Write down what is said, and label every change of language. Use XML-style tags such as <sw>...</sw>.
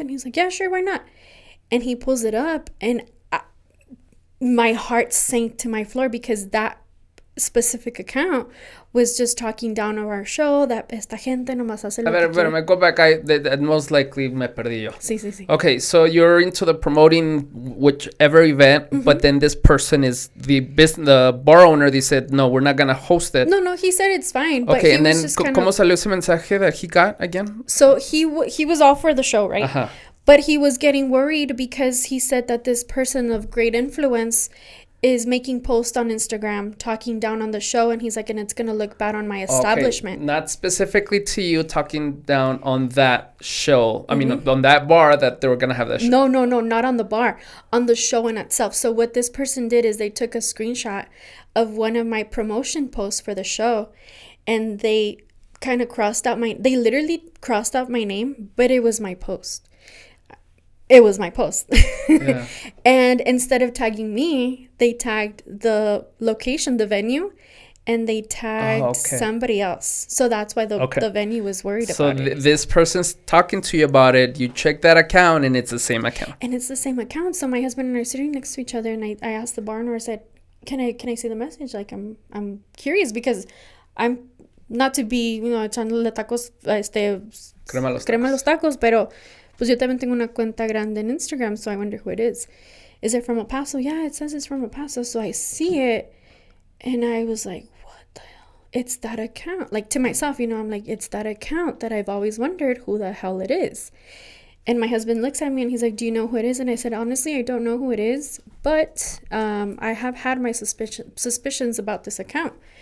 <en>And he's like, yeah, sure, why not? And he pulls it up, and my heart sank to my floor because that specific account was just talking down on our show that</en> <es>esta gente nomás hace lo que quiere. Pero me</es> <en>go back. That most likely</en> <es>me perdí yo. Sí.</es> <en>Okay, so you're into the promoting whichever event, but then this person is the bar owner. They said, no, we're not going to host it. No, he said it's fine. But okay, and then</en> <es>¿cómo salió ese mensaje</es> <en>that he got again? So he was all for the show, right? Uh-huh. But he was getting worried because he said that this person of great influence is making posts on Instagram talking down on the show, and he's like, and it's gonna look bad on my establishment. Okay. Not specifically to you, talking down on that show. I mean, on that bar that they were gonna have that show. No, not on the bar, on the show in itself. So what this person did is they took a screenshot of one of my promotion posts for the show, and they kind of they literally crossed out my name, but it was my post. It was my post. Yeah. And instead of tagging me, they tagged the location, the venue, and they tagged somebody else. So that's why the venue was worried about it. So this person's talking to you about it. You check that account, and it's the same account. And it's the same account. So my husband and I are sitting next to each other, and I asked the bar owner, I said, can I see the message? Like, I'm curious because I'm not to be,</en> <es>echándole tacos, crema los tacos, pero pues yo también tengo una cuenta grande en Instagram,</es> <en>so I wonder who it is. Is it from El Paso? Yeah, it says it's from El Paso. So I see it, and I was like, what the hell? It's that account. Like, to myself, I'm like, it's that account that I've always wondered who the hell it is. And my husband looks at me, and he's like, do you know who it is? And I said, honestly, I don't know who it is, but I have had my suspicions about this account.</en>